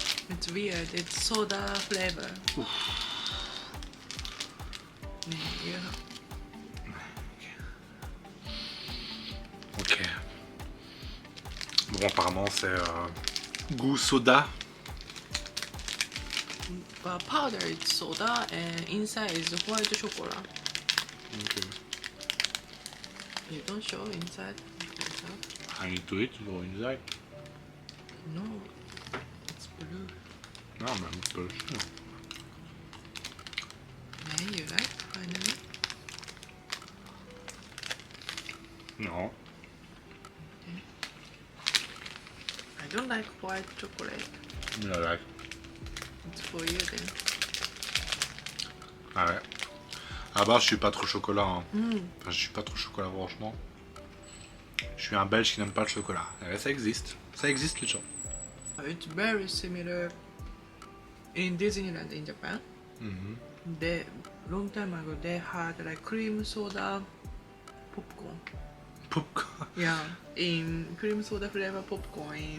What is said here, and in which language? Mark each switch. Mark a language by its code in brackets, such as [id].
[en] It's weird. It's soda flavor. Yeah. Ok. [fr] Bon, apparemment, c'est goût soda. [en] Powder is soda and inside is white chocolate. Ok. You don't show inside. I need to eat, go inside. No, it's blue. [fr] Non, mais un peu. [en] Man, you like finally? [fr] Non. [en] I don't like white chocolate. Mais I like. It's for you then. [fr] Ah ouais. À base, je suis pas trop chocolat. Hein. Mm. Enfin, je suis pas trop chocolat, franchement. Je suis un Belge qui n'aime pas le chocolat. Ouais, ça existe. Ça existe, les gens. [en] It's very similar in Disneyland in Japan. They long time ago they had like cream soda popcorn. Popcorn. Yeah, in cream soda flavor popcorn in